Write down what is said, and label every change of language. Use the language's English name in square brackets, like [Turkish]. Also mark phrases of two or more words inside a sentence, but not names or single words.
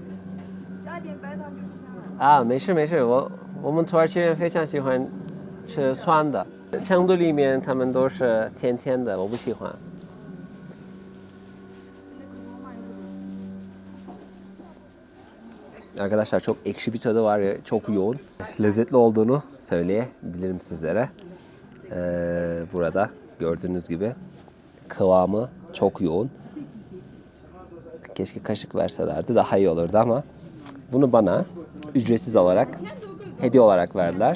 [Chinese] 加点白糖就不香了。啊，没事没事，我们土耳其人非常喜欢吃酸的，成都里面他们都是甜甜的，我不喜欢。 [Turkish] Arkadaşlar çok ekşi bir tadı var ya, çok yoğun. Lezzetli olduğunu söyleyebilirim sizlere. Burada gördüğünüz gibi kıvamı çok yoğun. Keşke kaşık verselerdi daha iyi olurdu ama bunu bana ücretsiz olarak, hediye olarak verdiler.